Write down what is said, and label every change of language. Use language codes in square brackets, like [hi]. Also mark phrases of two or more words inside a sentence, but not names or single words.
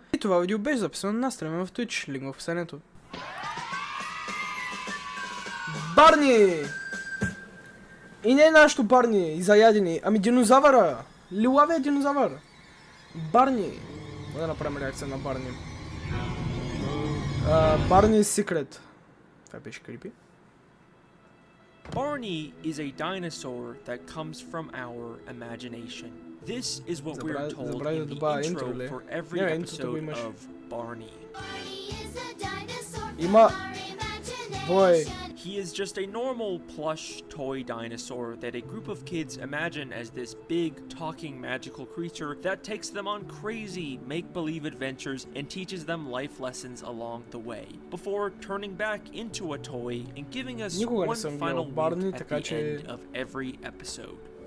[bg] И това видео беше записано на стрима в Twitch, линк в описанието. Барни! И не е нашото Барни, и заядени, ами динозавъра! Лилавия динозавър! Барни! Да направим реакция на Барни. Barney's Secret. Това беше крипи. [en] Barney is a dinosaur that comes from our imagination. This is what we are told in the intro for every episode of Barney. [bg] Има... Бой. [en] He is just a normal plush toy dinosaur that a group of kids imagine as this big, talking, magical creature that takes them on crazy, make-believe adventures and teaches them life lessons along the way, before turning back into a toy and giving us one final look at the end of every episode.